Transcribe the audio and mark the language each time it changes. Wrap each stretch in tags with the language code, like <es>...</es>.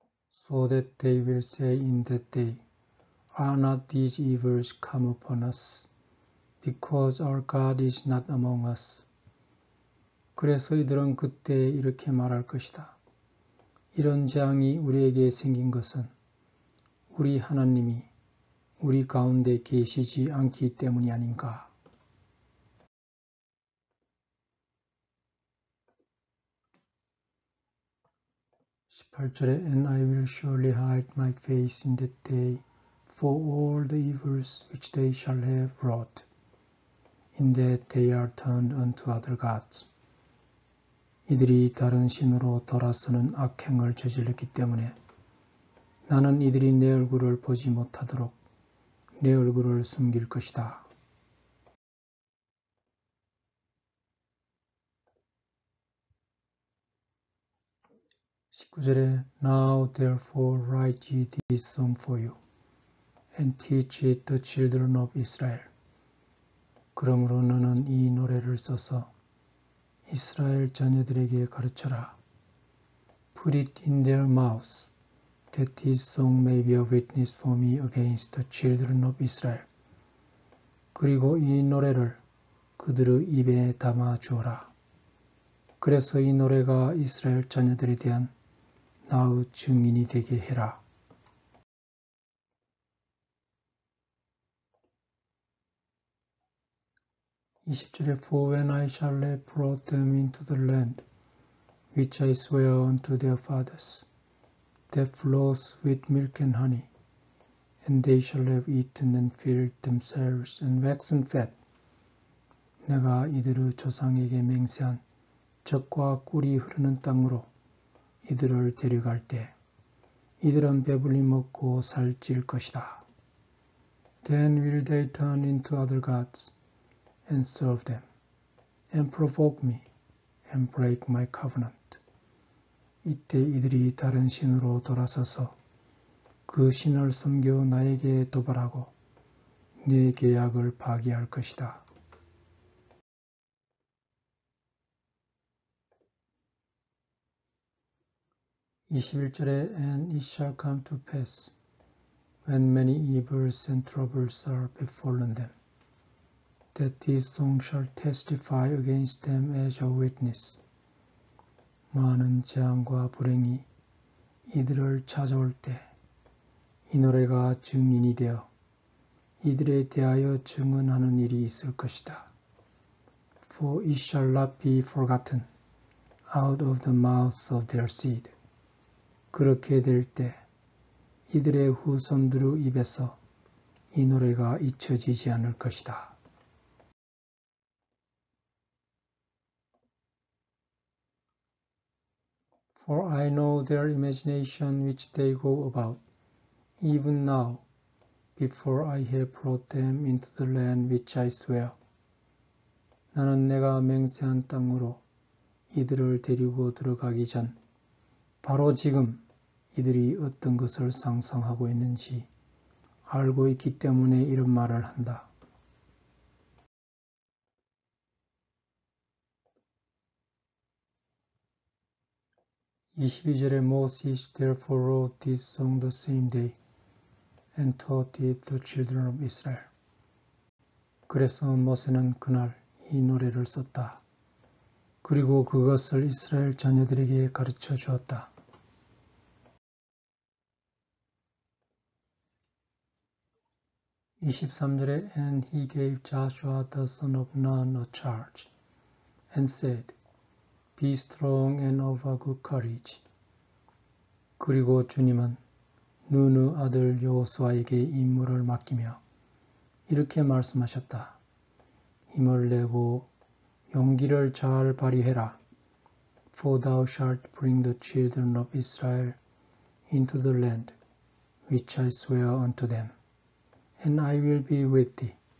<en>So that they will say in that day, Are not these evils come upon us, because our God is not among us?</en> <ko>그래서 이들은 그때 이렇게 말할 것이다. 이런 재앙이 우리에게 생긴 것은 우리 하나님이 우리 가운데 계시지 않기 때문이 아닌가. (18절에)</ko> <en>And I will surely hide my face in that day for all the evils which they shall have wrought, in that they are turned unto other gods.</en> <ko>이들이 다른 신으로 돌아서는 악행을 저질렀기 때문에 나는 이들이 내 얼굴을 보지 못하도록 내 얼굴을 숨길 것이다. 19절에</ko> <en>Now therefore write ye this song for you, and teach it the children of Israel.</en> <ko>그러므로 너는 이 노래를 써서 이스라엘 자녀들에게 가르쳐라.</ko> <en>Put it in their mouths, that this song may be a witness for me against the children of Israel.</en> <ko>그리고 이 노래를 그들의 입에 담아 주어라. 그래서 이 노래가 이스라엘 자녀들에 대한 나의 증인이 되게 해라. (20절에)</ko> <en>For when I shall have brought them into the land, which I swear unto their fathers, that flows with milk and honey, and they shall have eaten and filled themselves and waxen fat.</en> <ko>내가 이들의 조상에게 맹세한 젖과 꿀이 흐르는 땅으로 이들을 데려갈 때 이들은 배불리 먹고 살찔 것이다.</ko> <en>Then will they turn into other gods and serve them, and provoke me, and break my covenant.</en> <ko>이때 이들이 다른 신으로 돌아서서 그 신을 섬겨 나에게 도발하고 내 계약을 파기할 것이다. 21절에</ko> <en>And it shall come to pass, when many evils and troubles are befallen them, that this song shall testify against them as a witness.</en> <ko>많은 재앙과 불행이 이들을 찾아올 때 이 노래가 증인이 되어 이들에 대하여 증언하는 일이 있을 것이다.</ko> <en>For it shall not be forgotten out of the mouths of their seed.</en> <ko>그렇게 될 때 이들의 후손들의 입에서 이 노래가 잊혀지지 않을 것이다.</ko> <en>For I know their imagination which they go about, even now, before I have brought them into the land which I swear.</en> <ko>나는 내가 맹세한 땅으로 이들을 데리고 들어가기 전, 바로 지금 이들이 어떤 것을 상상하고 있는지 알고 있기 때문에 이런 말을 한다. 22절에</ko> <en>Moses therefore wrote this song the same day and taught it the children of Israel.</en> <ko>그래서 모세는 그날 이 노래를 썼다. 그리고 그것을 이스라엘 자녀들에게 가르쳐 주었다. 23절에</ko> <en>And he gave Joshua the son of Nun a charge and said, Be strong and of a good courage.</en> <ko>그리고 주님은 눈의 아들 여호수아에게 임무를 맡기며 이렇게 말씀하셨다. 힘을 내고 용기를 잘 발휘해라.</ko> <en>For thou shalt bring the children of Israel into the land which I swear unto them, and I will be with thee.</en>